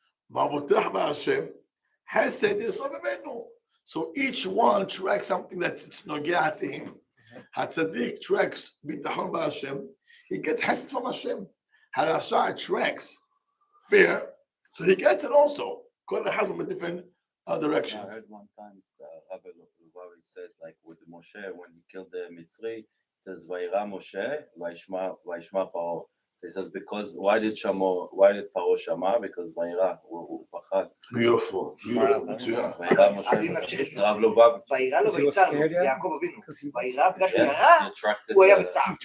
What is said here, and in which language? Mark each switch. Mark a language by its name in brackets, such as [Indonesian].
[Hebrew] והבוטח בהשם, חסד יסובבנו. [English] So each one tracks something that's נוגע to him. הצדיק tracks [Hebrew] ביטחון בהשם, [English] he gets חסד from השם. הרשע tracks fear, so he gets it also. [Hebrew] כל אחד [English] from a different direction. I heard one time Rabbi said like with Moshe when he killed the Mitzri, it says [Hebrew] Vayira Moshe, Vayishma Paro. [English] He says because why did Paro Shama? Because [Hebrew] Vayira הוא פחד. [English] Beautiful, מצוין. [Hebrew] Vayira Moshe. רב לובב. ויירא לו ויצר לו, יעקב אבינו. ויירא בגלל שהוא ירה, הוא היה בצער.